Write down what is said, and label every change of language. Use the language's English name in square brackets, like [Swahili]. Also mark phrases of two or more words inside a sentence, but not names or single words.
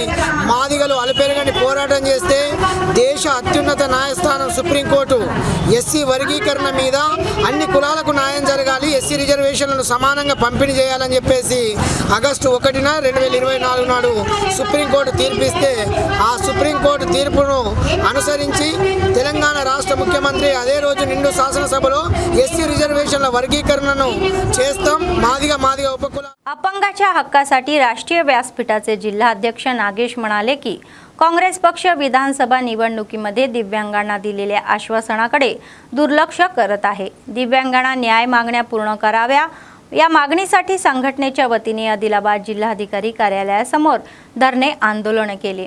[Telugu] మాదిగలు అలుపెరగని పోరాటం చేస్తే దేశ అత్యున్నత న్యాయస్థానం సుప్రీంకోర్టు ఎస్సీ వర్గీకరణ మీద అన్ని కులాలకు న్యాయం జరగాలి, ఎస్సీ రిజర్వేషన్లను సమానంగా పంపిణీ చేయాలని చెప్పేసి ఆగస్టు 1న 2024 నాడు సుప్రీంకోర్టు తీర్పిస్తే ఆ సుప్రీంకోర్టు తీర్పును అనుసరించి తెలంగాణ రాష్ట్ర ముఖ్యమంత్రి అదే రోజు నిండు శాసనసభలో ఎస్సీ రిజర్వేషన్ల వర్గీకరణను చేస్తాం, మాదిగా उपकुला. [Marathi] अपंगाच्या हक्कासाठी राष्ट्रीय व्यासपीठाचे जिल्हा अध्यक्ष नागेश म्हणाले की काँग्रेस पक्ष विधानसभा निवडणुकीमध्ये दिव्यांगांना दिलेल्या आश्वासनाकडे दुर्लक्ष करत आहे. दिव्यांगांना न्याय मागण्या पूर्ण कराव्या या मागणीसाठी संघटनेच्या वतीने आदिलाबाद जिल्हाधिकारी कार्यालयासमोर धरणे आंदोलन केले.